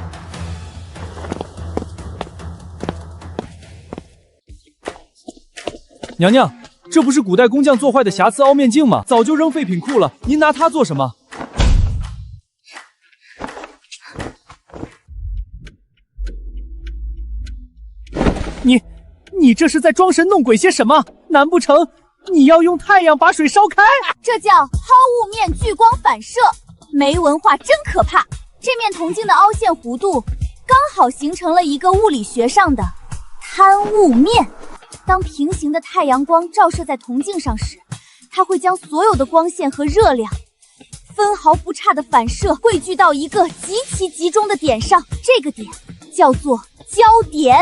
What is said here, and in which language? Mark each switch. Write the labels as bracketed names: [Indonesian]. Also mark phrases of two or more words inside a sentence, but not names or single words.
[Chinese] 娘娘，這不是古代工匠做壞的瑕疵凹面鏡嗎？早就扔廢品庫了，您拿它做什麼？你這是在裝神弄鬼些什麼？難不成你要用太陽把水燒開？這叫拋物面聚光反射，沒文化真可怕。這面銅鏡的凹陷弧度剛好形成了一個物理學上的貪物面。當平行的太陽光照射在銅鏡上時，它會將所有的光線和熱量分毫不差的反射匯聚到一個極其集中的點上，這個點叫做焦點。